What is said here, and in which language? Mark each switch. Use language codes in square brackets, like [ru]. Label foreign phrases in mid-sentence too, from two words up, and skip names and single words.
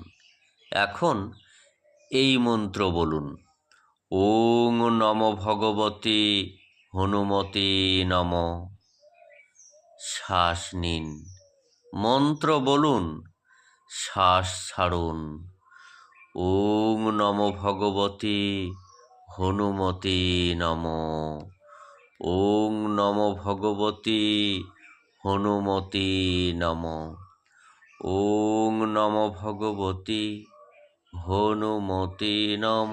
[bn] এখন এই মন্ত্র বলুন, [sa] ওং নম ভগবতে হনুমতে নম। [bn] শ্বাস নিন, মন্ত্র বলুন, শ্বাস ছাড়ুন। [sa] ওং নম ভগবতে হনুমতে নম। ওং নম ভগবতে হনুমতে নম। ওং নম ভগবতে হনুমতে নম।